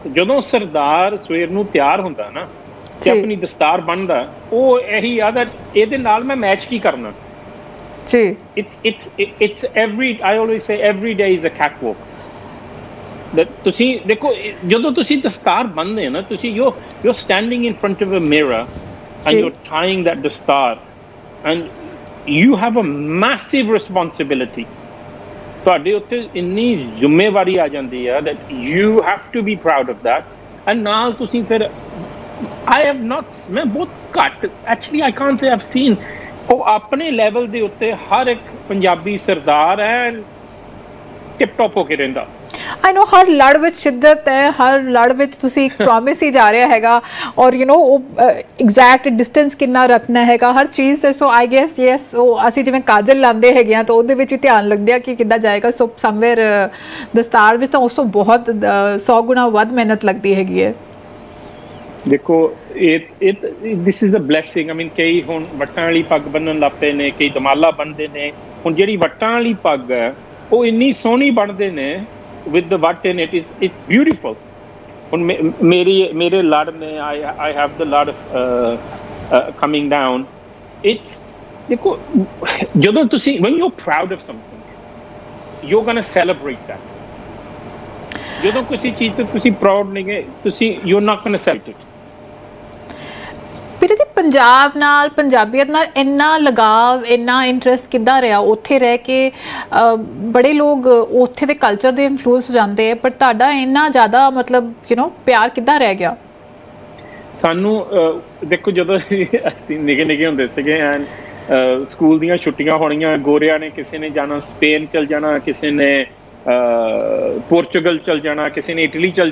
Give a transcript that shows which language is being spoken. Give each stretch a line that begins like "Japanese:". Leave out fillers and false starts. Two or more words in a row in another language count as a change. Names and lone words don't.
Punjabi: ਜਦੋਂ ਸਰਦਾਰ ਸਵੇਰ ਨੂੰ ਤਿਆਰ ਹੁੰਦਾ ਨਾ ਤੇ ਆਪਣੀ ਦਸਤਾਰ ਬੰਨ੍ਹਦਾ, ਉਹ ਇਹੀ ਆ that ਇਹਦੇ ਨਾਲ ਮੈਂ ਮੈਚ ਕੀ ਕਰਨਾ ਜੀ।
English: It's every, I always say every day is a cat walk.
Punjabi: ਤੁਸੀਂ ਦੇਖੋ, ਜਦੋਂ ਤੁਸੀਂ ਦਸਤਾਰ ਬੰਨ੍ਹਦੇ ਨਾ, ਤੁਸੀਂ
English: you're standing in front of a mirror and you're tying that dastar, and you have a massive responsibility.
Punjabi: ਤੁਹਾਡੇ ਉੱਤੇ ਇੰਨੀ ਜ਼ਿੰਮੇਵਾਰੀ ਆ ਜਾਂਦੀ ਹੈ
English: that you have to be proud of that.
Punjabi: and ਨਾਲ ਤੁਸੀਂ ਫਿਰ ਮੈਂ ਬਹੁਤ ਘੱਟ,
English: actually I can't say I've seen,
Punjabi: ਉਹ ਆਪਣੇ ਲੈਵਲ ਦੇ ਉੱਤੇ ਹਰ ਇੱਕ ਪੰਜਾਬੀ ਸਰਦਾਰ ਹੈ ਟਿਪ ਟੌਪ ਹੋ ਕੇ ਰਹਿੰਦਾ।
English: I know
Punjabi: ਹਰ ਲੜ ਵਿੱਚ ਸ਼ਿੱਦਤ ਹੈ, ਹਰ ਲੜ ਵਿੱਚ ਤੁਸੀਂ ਇੱਕ ਪ੍ਰੋਮਿਸ ਹੀ ਜਾ ਰਿਹਾ ਹੈਗਾ, ਔਰ ਉਹ
English: exact distance
Punjabi: ਕਿੰਨਾ ਰੱਖਣਾ ਹੈਗਾ ਹਰ ਚੀਜ਼ ਤੇ।
English: So I guess yes,
Punjabi: ਉਹ ਅਸੀਂ ਜਿਵੇਂ ਕਾਜਲ ਲਾਉਂਦੇ ਹੈਗੇ ਹਾਂ ਤਾਂ ਉਹਦੇ ਵਿੱਚ ਵੀ ਧਿਆਨ ਲੱਗਦੇ ਆ ਕਿ ਕਿੱਦਾਂ ਜਾਏਗਾ।
English: So somewhere
Punjabi: ਦਸਤਾਰ ਵਿੱਚ ਤਾਂ ਉਸ ਤੋਂ ਬਹੁਤ 100 ਗੁਣਾ ਵੱਧ ਮਿਹਨਤ ਲੱਗਦੀ ਹੈਗੀ ਹੈ।
English: ਦੇਖੋ, This is a blessing. I mean
Punjabi: ਕਈ ਹੁਣ ਵੱਟਾਂ ਵਾਲੀ ਪੱਗ ਬੰਨਣ ਲੱਗ ਪਏ ਨੇ, ਕਈ ਦਮਾਲਾ ਬੰਨ੍ਹਦੇ ਨੇ। ਹੁਣ ਜਿਹੜੀ ਵੱਟਾਂ ਵਾਲੀ ਪੱਗ ਹੈ ਉਹ ਇੰਨੀ ਸੋਹਣੀ ਬਣਦੇ ਨੇ
English: with the what in it, it's beautiful.
Punjabi: ਹੁਣ ਮੇਰੇ ਲੜ ਨੇ,
English: I have the lot of coming down.
Punjabi: ਦੇਖੋ ਜਦੋਂ ਤੁਸੀਂ
English: when you're proud of something you're going to celebrate that
Punjabi: ਜਦੋਂ ਕਿਸੇ ਚੀਜ਼ ਤੋਂ ਤੁਸੀਂ ਪ੍ਰਾਊਡ ਨਹੀਂ ਗਏ ਤੁਸੀਂ
English: you're not going to celebrate it
Punjabi: ਫਿਰ ਇਹਦੇ ਪੰਜਾਬ ਨਾਲ ਪੰਜਾਬੀਅਤ ਨਾਲ ਇੰਨਾ ਲਗਾਵ ਇੰਨਾ ਇੰਟਰਸਟ ਕਿੱਦਾਂ ਰਿਹਾ ਉੱਥੇ ਰਹਿ ਕੇ ਬੜੇ ਲੋਕ ਉੱਥੇ ਦੇ ਕਲਚਰ ਦੇ ਇਨਫਲੂਐਂਸ ਹੋ ਜਾਂਦੇ ਪਰ ਤੁਹਾਡਾ ਇੰਨਾ ਜ਼ਿਆਦਾ ਮਤਲਬ ਪਿਆਰ ਕਿੱਦਾਂ ਰਹਿ ਗਿਆ ਸਾਨੂੰ ਦੇਖੋ ਜਦੋਂ ਅਸੀਂ ਨਿੱਕੇ ਹੁੰਦੇ ਸੀਗੇ ਐਂਡ ਸਕੂਲ ਦੀਆਂ ਛੁੱਟੀਆਂ ਹੋਣੀਆਂ ਗੋਰਿਆਂ ਨੇ ਕਿਸੇ ਨੇ ਜਾਣਾ ਸਪੇਨ ਚਲ ਜਾਣਾ ਕਿਸੇ ਨੇ ਪੋਰਚੁਗਲ ਚਲ ਜਾਣਾ ਕਿਸੇ ਨੇ ਇਟਲੀ ਚਲ